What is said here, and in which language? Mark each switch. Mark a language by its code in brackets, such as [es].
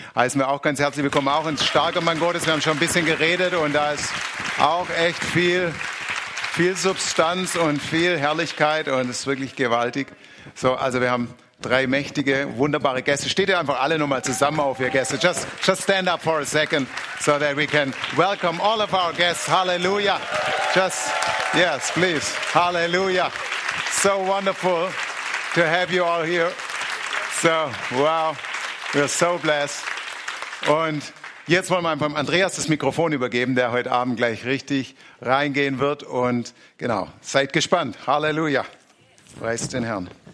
[de] Heißen wir auch ganz herzlich willkommen, auch ins starke Mann Gottes. Wir haben schon ein bisschen geredet und da ist auch echt viel, viel Substanz und viel Herrlichkeit und es ist wirklich gewaltig. So, also wir haben 3 mächtige, wunderbare Gäste. Steht ihr einfach alle nochmal zusammen auf, ihr Gäste. [en] Just stand up for a second, so that we can welcome all of our guests. Hallelujah. Just, yes, please. Hallelujah. So wonderful to have you all here. So, wow, we're so blessed. [de] Und jetzt wollen wir einfach Andreas das Mikrofon übergeben, der heute Abend gleich richtig reingehen wird. Und genau, seid gespannt. Halleluja. Preist den Herrn.